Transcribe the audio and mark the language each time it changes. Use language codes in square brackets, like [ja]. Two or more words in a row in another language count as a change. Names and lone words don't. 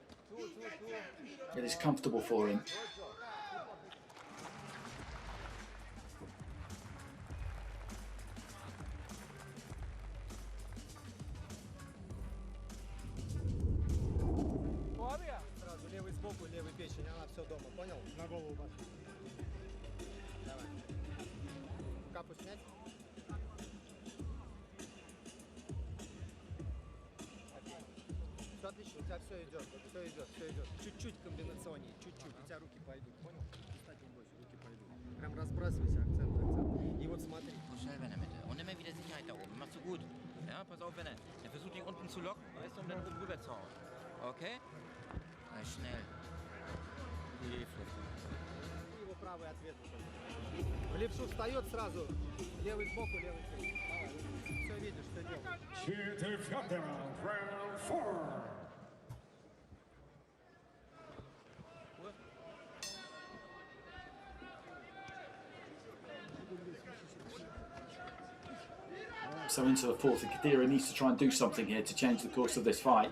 [en] It is comfortable for him. [ru] Сразу левый сбоку, левый печень, она все дома, понял? На голову башню. Давай. Капу снять. Все отлично, у тебя все идет, все идет, все идет. Чуть-чуть комбинационнее, чуть-чуть, у тебя руки пойдут, понял? Кстати, больше, руки пойдут. Прям разбрасывайся, акцент, акцент. И вот смотри. [de] Selber in der Mitte. Und immer wieder Sicherheit da oben. Machst du gut. Ja, pass auf, wenn er versucht, dich unten zu locken, weißt du, und dann oben rüber zu hauen. Okay? Na, schnell. [ru] Его правый ответ. В левшу встает сразу. Левый сбоку, левый сбоку. Давай, все видишь, что делаешь. Четвертый раунд, [en] round 4. So into the fourth, and Kadira needs to try and do something here to change the course of this fight.